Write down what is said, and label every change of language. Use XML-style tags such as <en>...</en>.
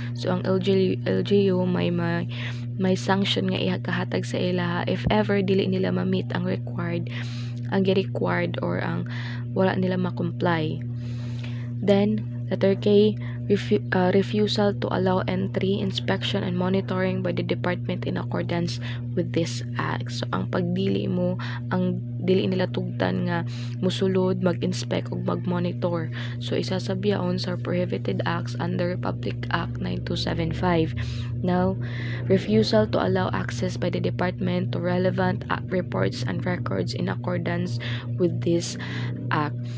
<ceb>So, ang LGU may sanction nga ikahatag sa ilaha if ever dili nila ma-meet ang required or ang wala nila ma-comply.</ceb> <en>Then, letter K, refusal to allow entry, inspection, and monitoring by the department in accordance with this act.</en> <ceb>So, ang dili nila tugtan nga musulod, mag-inspect o mag-monitor. So, isa sa biyaon sa</ceb> <en>prohibited acts under Republic Act 9275. Now, refusal to allow access by the department to relevant reports and records in accordance with this act.</en>